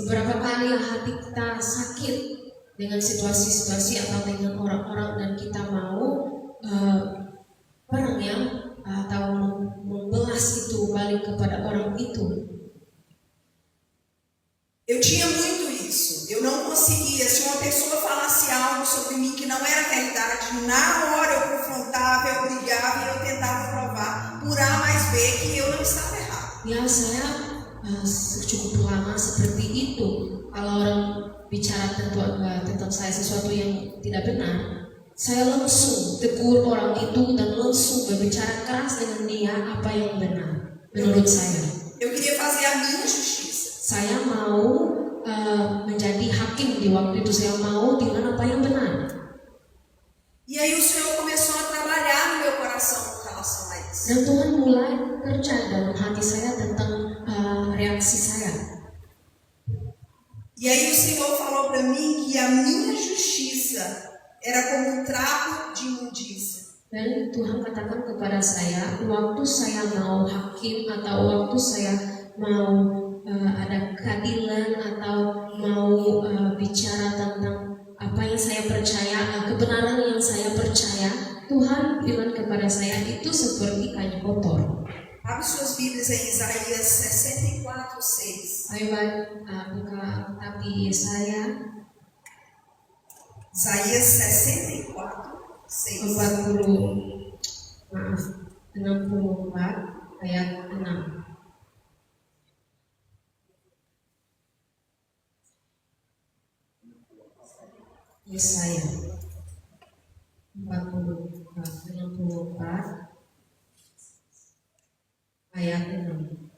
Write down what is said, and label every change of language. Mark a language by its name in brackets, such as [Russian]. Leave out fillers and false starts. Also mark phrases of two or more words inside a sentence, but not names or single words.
[Indonesian] Beberapa kali hati kita sakit dengan situasi-situasi atau dengan orang-orang dan kita mau perang atau membelas itu balik kepada orang itu. [Portuguese] Eu tinha muito isso. Eu não conseguia. Se uma pessoa falasse algo sobre mim que não era realidade, na hora eu confrontava, eu brigava e eu tentava provar por A mais B que eu não estava errado. [Indonesian] Ya, saya cukup lama seperti itu. Kalau orang bicara tentang saya sesuatu yang tidak benar, saya langsung tegur orang itu dan langsung berbicara keras dengan dia apa yang benar menurut saya. [Portuguese] Eu queria fazer a minha justiça. [Indonesian] Saya mau menjadi hakim di waktu itu, saya mau dengan apa yang benar. [Portuguese] E aí o Senhor começou a trabalhar no meu coração com relação a isso. [Indonesian] Dan Tuhan mulai kerja dalam hati saya tentang reaksi saya. [Portuguese] E aí o Senhor falou para mim que a minha justiça era como um trapo de imundícia. [Indonesian] Dan Tuhan katakan kepada saya, waktu saya mau hakim atau waktu saya mau ada keadilan atau mau bicara tentang apa yang saya percaya, kebenaran yang saya percaya, Tuhan bilang kepada saya itu seperti kain kotor. [Portuguese] Abre suas Bíblias em Isaías 64:6. [Indonesian] Ayo buka kitab di Yesaya [Portuguese] Isaías 64:6. [Indonesian] 64 ayat 6. Yesaya 64 ayat 6.